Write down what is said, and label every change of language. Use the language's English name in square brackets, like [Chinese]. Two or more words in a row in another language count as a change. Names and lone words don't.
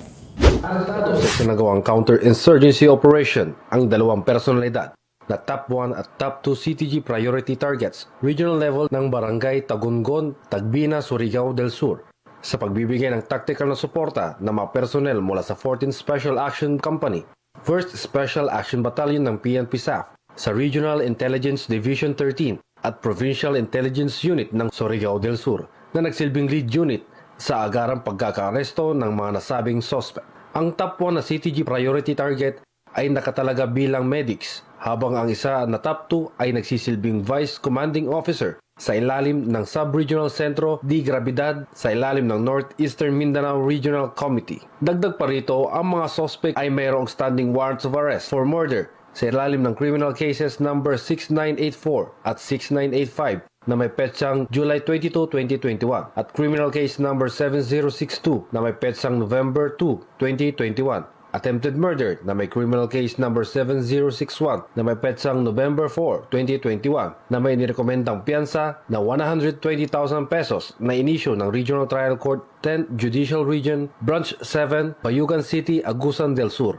[Filipino] Arestado sa sinagawang [English] counterinsurgency operation [Filipino] ang dalawang personalidad na top 1 at top 2 [English] CTG priority targets regional [Filipino] level ng Barangay Tagungon, Tagbina, Surigao del Sur sa pagbibigay ng tactical na suporta ng mga personnel mula sa 14th Special Action Company, 1st Special Action Battalion ng PNP SAF sa Regional Intelligence Division 13 at Provincial Intelligence Unit ng Surigao del Sur na nagsilbing [English] lead unit [Filipino] sa agarang pagkakaaresto ng mga nasabing suspect. Ang top 1 na [English] CTG priority target [Filipino] ay nakatalaga bilang medics, habang ang isa na top 2 ay nagsisilbing [English] Vice Commanding Officer [Filipino] sa ilalim ng Sub-Regional Centro de Gravidad sa ilalim ng Northeastern Mindanao Regional Committee. Dagdag pa rito, ang mga suspect ay mayroong [English] standing warrants of arrest for murder [Filipino] sa ilalim ng [English] criminal cases number [Filipino] 6984 at 6985 na may petsang July 22, 2021 at [English] criminal case number [Filipino] 7062 na may petsang November 2, 2021. [English] Attempted murder [Filipino] na may [English] criminal case number [Filipino] 7061 na may petsang November 4, 2021 na may nirekomendang piyansa na 120,000 pesos na inisyo ng Regional Trial Court 10th Judicial Region Branch 7, Bayugan City, Agusan del Sur.